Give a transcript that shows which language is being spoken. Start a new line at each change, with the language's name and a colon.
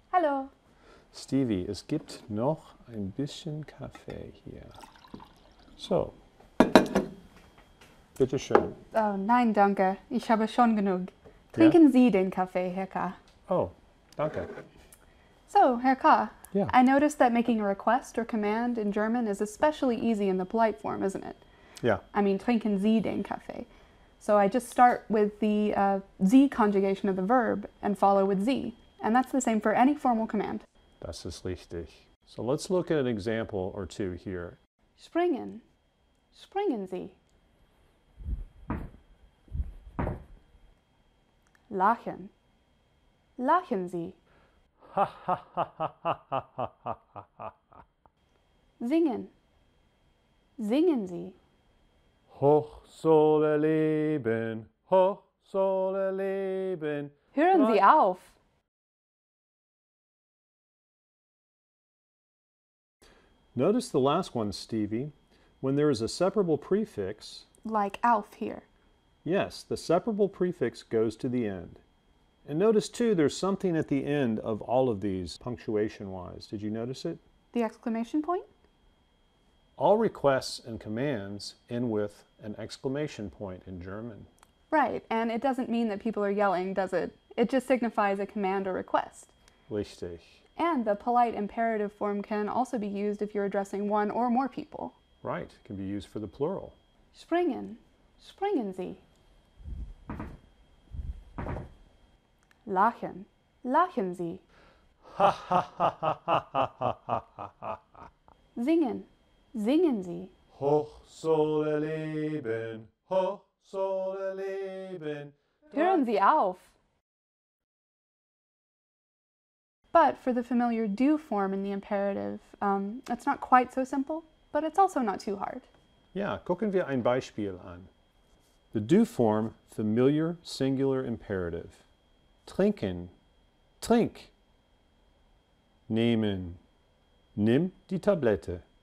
German: Hallo. Stevie, es gibt noch ein bisschen Kaffee hier. So, bitteschön. Oh, nein, danke. Ich habe schon genug. Trinken Sie den Kaffee, Herr K. Oh, danke. So, Herr K.
English: Yeah. I noticed that making a request or command in German is especially easy in the polite form, isn't it? Yeah. I mean,
German: trinken Sie den Kaffee.
English: So I just start with the Sie conjugation of the verb and follow with Sie. And that's the same for any formal command.
German: Das ist richtig.
English: So let's look at an example or two here.
German: Springen. Springen Sie. Lachen. Lachen Sie. Ha ha ha ha ha ha ha ha ha ha. Singen. Singen Sie. Hoch soll er leben, hoch soll er leben. Hören Sie auf.
English: Notice the last one, Stevie. When there is a separable prefix, Like auf here. yes, the separable prefix goes to the end. And notice too, there's something at the end of all of these punctuation-wise. Did you notice it? The exclamation point? All requests and commands end with an exclamation point in German. Right, and it doesn't mean that people are yelling, does it? It just signifies a command or request.
German: Richtig.
English: And the polite imperative form can also be used if you're addressing one or more people. Right, it can be used for the plural.
German: Springen. Springen Sie. Lachen. Lachen Sie. Ha ha ha ha ha ha ha ha ha ha. Singen. Singen Sie. Hoch soll er leben, hoch soll er leben. Hören Sie auf.
English: But for the familiar do form in the imperative, it's not quite so simple, but it's also not too hard.
German: Ja, gucken wir ein Beispiel an.
English: The do form, familiar singular imperative.
German: Trinken, trink. Nehmen, nimm die Tablette.